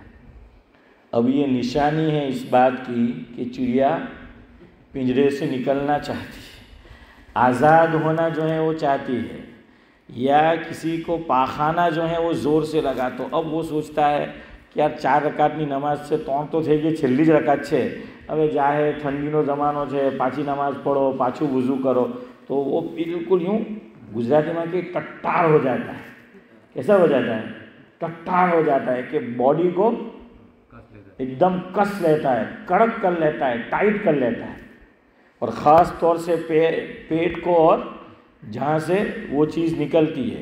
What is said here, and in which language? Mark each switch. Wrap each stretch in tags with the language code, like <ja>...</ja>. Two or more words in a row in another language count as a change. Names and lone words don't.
<ur>اب یہ نشانی ہے اس بات کی کہ چڑیا پنجرے سے نکلنا چاہتی ہے، آزاد ہونا جو ہے وہ چاہتی ہے، یا کسی کو پاخانہ جو ہے وہ زور سے لگا، تو اب وہ سوچتا ہے کہ یار 4</ur> <gu>રકાતની નમાઝ છે 3 તો થઈ ગઈ, છેલ્લી જ રકાત છે, હવે જાહે ઠંડીનો જમાનો છે, પાછી નમાઝ પઢો, પાછું વઝુ કરો,</gu> <ur>تو وہ بالکل یوں گجراتی میں کہ ٹٹار ہو جاتا ہے۔ کیسا ہو جاتا ہے؟ ٹٹار ہو جاتا ہے کہ باڈی کو ایک دم کس لیتا ہے، کڑک کر لیتا ہے، ٹائٹ کر لیتا ہے، اور خاص طور سے پیٹ کو اور جہاں سے وہ چیز نکلتی ہے۔</ur>